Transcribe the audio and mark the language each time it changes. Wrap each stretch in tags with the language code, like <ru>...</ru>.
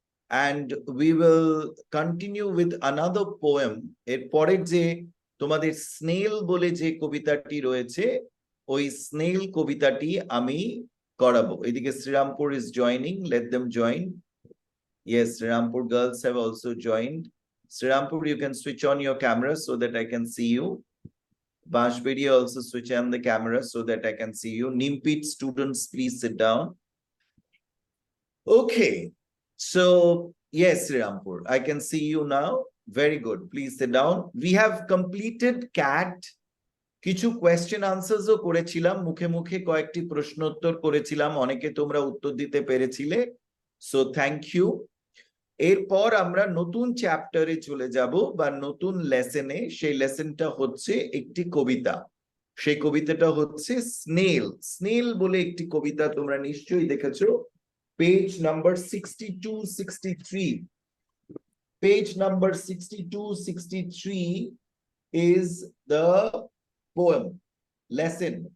<en>And we will continue with another poem.</en> <bn>এরপরের যে তোমাদের স্নেল বলে যে কবিতাটি রয়েছে, ওই স্নেল কবিতাটি আমি করাবো।</bn> <en>এদিকে Srirampur is joining, let them join. Yes, Srirampur girls have also joined. Srirampur, you can switch on your camera so that I can see you. Bashberia, also switch on the camera so that I can see you. Nimpit students, please sit down. Okay. So, yes, Srirampur, I can see you now. Very good. Please sit down. We have completed CAT.</en> <bn>কিছু question আনসার্সও করেছিলাম, মুখে মুখে কয়েকটি প্রশ্নোত্তর করেছিলাম, অনেকে তোমরা উত্তর দিতে পেরেছিলে,</bn> <en>So thank you.</en> <bn>এরপর আমরা নতুন চ্যাপ্টারে চলে যাব বা নতুন লেসনে। সেই লেসনটা হচ্ছে একটি কবিতা। সেই কবিতাটা হচ্ছে স্নেল। স্নেল বলে একটি কবিতা তোমরা নিশ্চয়ই দেখেছো।</bn> <en>Page number 62-63. Page number 62-63 is the poem, lesson.</en>